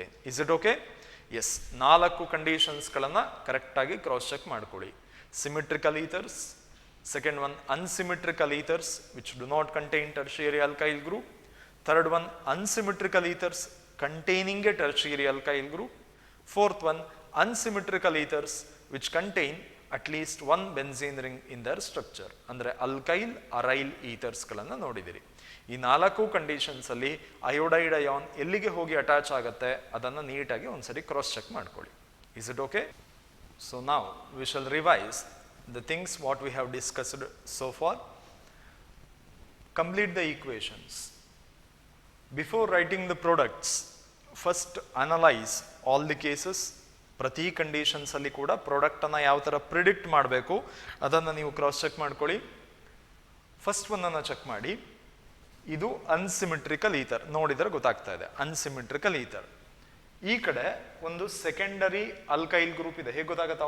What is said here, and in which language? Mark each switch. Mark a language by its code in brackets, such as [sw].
[en] Is it okay? [kn] S, 4 ಕಂಡೀಷನ್ಸ್ಗಳನ್ನು ಕರೆಕ್ಟಾಗಿ cross check ಮಾಡ್ಕೊಳ್ಳಿ. [en] Symmetrical ethers, second one unsymmetrical ethers which do not contain tertiary alkyl group, third one unsymmetrical ethers containing a tertiary alkyl group, fourth one unsymmetrical ethers which contain at least one benzene ring in their structure. [kn] ಅಂದ್ರೆ alkyl ಅರೈಲ್ ethers ಗಳನ್ನ ನೋಡಿದಿರಿ. ಈ 4 conditions ಅಲ್ಲಿ iodide ion ಎಲ್ಲಿಗೆ ಹೋಗಿ attach ಆಗುತ್ತೆ ಅದನ್ನ ನೀಟಾಗಿ ಒಂದ್ಸರಿ ಕ್ರಾಸ್ ಚೆಕ್ ಮಾಡ್ಕೊಳ್ಳಿ. [en] Is it okay? So now we shall revise the things what we have discussed so far. Complete the equations. Before writing the products, first analyze all the cases. [kn] ಪ್ರತಿ conditions ಅಲ್ಲಿ ಕೂಡ product ಅನ್ನ ಯಾವ ತರ predict ಮಾಡಬೇಕು ಅದನ್ನ ನೀವು cross check ಮಾಡ್ಕೊಳ್ಳಿ. ಫಸ್ಟ್ ಒಂದನ್ನ ಚೆಕ್ ಮಾಡಿ. ಇದು ಅನ್ಸಿಮಿಟ್ರಿಕಲ್ ಈಥರ್, ನೋಡಿದ್ರೆ ಗೊತ್ತಾಗ್ತಾ ಇದೆ ಅನ್ಸಿಮಿಟ್ರಿಕಲ್ ಈಥರ್. ಈ ಕಡೆ ಒಂದು ಸೆಕೆಂಡರಿ ಅಲ್ಕೈಲ್ ಗ್ರೂಪ್ ಇದೆ. ಹೇಗೆ ಗೊತ್ತಾಗುತ್ತೆ?